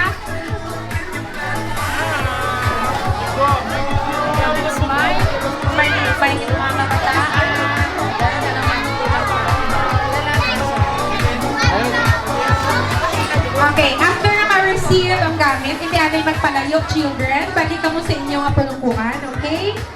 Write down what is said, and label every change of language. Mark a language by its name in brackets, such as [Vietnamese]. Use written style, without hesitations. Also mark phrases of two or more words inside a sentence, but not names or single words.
[Hiligaynon] May mga kabataan. Okay, after naka-receive ang gamit, hindi natin magpalayo, [English] children. [Hiligaynon] Balik ka mo sa inyong panungkuhan, okay?